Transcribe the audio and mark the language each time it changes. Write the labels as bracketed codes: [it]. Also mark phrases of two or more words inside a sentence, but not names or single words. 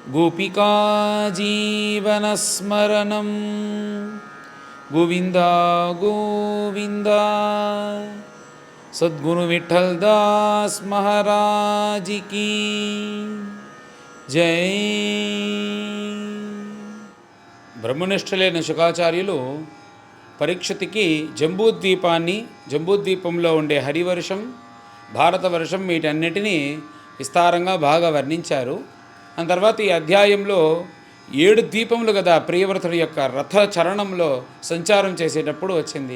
[sa] गोपिका जीवनस्मरणं गोविंदा गोविंदा। [hi] सद्गुरु विठल दास महाराज की जय। [te] బ్రహ్మనిష్ఠులైన శుకాచార్యులు పరీక్షిత్తుకి జంబూద్వీపంలో ఉండే హరివర్షం, భారతవర్షం వీటన్నిటినీ విస్తారంగా బాగా వర్ణించారు. ఆ తర్వాత ఈ అధ్యాయంలో 7 ద్వీపములు కదా ప్రియవ్రతుడి యొక్క రథ చరణంలో సంచారం చేసేటప్పుడు వచ్చింది.